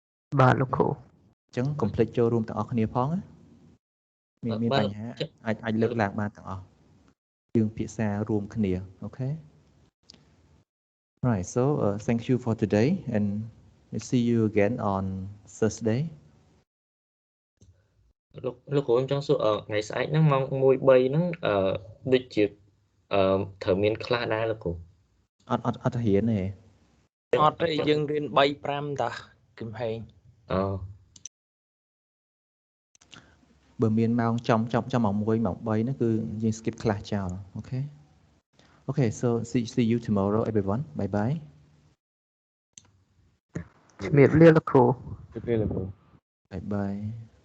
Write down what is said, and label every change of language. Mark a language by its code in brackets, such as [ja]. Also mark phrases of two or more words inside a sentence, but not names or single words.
[km] បាទលោកគ្រូ អញ្ចឹងកុំភ្លេចចូលរួមទាំងអស់គ្នាផងណាមាន បាទ បញ្ហាអាចលើកឡើងបានទាំងអស់យើងពិភាក្សារួមគ្នាអូខេ [en] Right so thank you for today and we'll see you again on Thursday [km] លោកគ្រូខ្ញុំចង់សួរថ្ងៃស្អែកហ្នឹងម៉ោង 1:03 ហ្នឹងដូចជាត្រូវមានខ្លះដែរលោកគ្រូ អត់រៀនទេ អត់ទេយើងរៀន 3-5 តាគឹមហេង បើមានម៉ោងចំម៉ោង 1 ម៉ោង 3ហ្នឹងគឺយើង [en] skip class [km] ចោលអូខេ [en] Okay so see you tomorrow everyone bye bye [km] ជំរាបលាលោកគ្រូ ទៅពេលលោកគ្រូ [en] bye bye